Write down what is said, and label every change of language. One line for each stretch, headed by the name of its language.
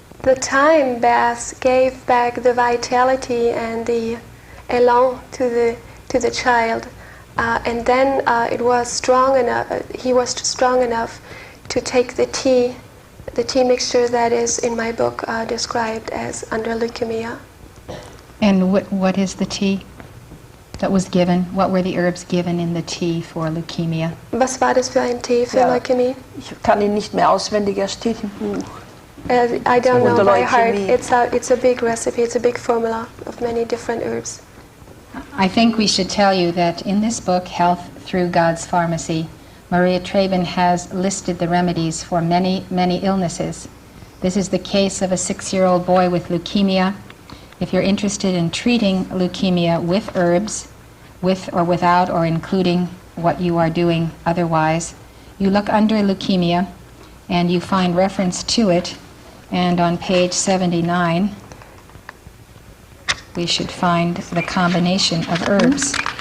English: The thyme bath gave back the vitality and the elan to the child, and then it was strong enough. He was strong enough to take the tea mixture that is in my book described as under leukemia. And what is the tea that was given? What were the herbs given in the tea for leukemia?
German: Was war das für ein Tee für Leukämie? Ich kann ihn nicht mehr auswendig, er steht im Buch.
English: I don't know by heart.
German: Leukemie.
English: It's a big recipe. It's a big formula of many different herbs. I think we should tell you that in this book, Health Through God's Pharmacy, Maria Treben has listed the remedies for many, many illnesses. This is the case of a 6-year-old boy with leukemia. If you're interested in treating leukemia with herbs, with or without or including what you are doing otherwise, you look under leukemia and you find reference to it, and on page 79 we should find the combination of herbs.